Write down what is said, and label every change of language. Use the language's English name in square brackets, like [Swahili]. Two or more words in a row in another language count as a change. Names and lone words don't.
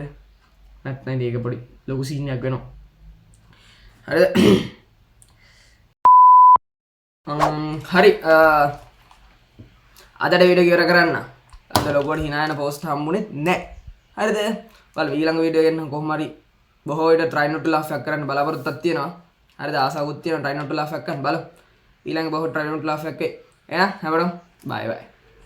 [Sinhala] නැත්නම් ඒක පොඩි ලොකු සීන් එකක් වෙනවා. හරිද? හරි අදට වීඩියෝ ඉවර කරන්න. අද ලොකුවට hina යන පෝස්ට් හම්බුනේ නැහැ. හරිද? බලමු ඊළඟ වීඩියෝ එකෙන් කොහොම හරි බොහෝ විට [English] try not to laugh [Sinhala] එකක් කරන්න බලාපොරොත්තුවක් තියෙනවා. හරිද? ආසාවකුත් තියෙනවා [English] try not to laugh [Sinhala] එකක් කරන්න බලමු. ඊළඟ බොහෝ [English] try not to laugh [Sinhala] එකේ එහෙනම් හැමෝටම [English] bye bye.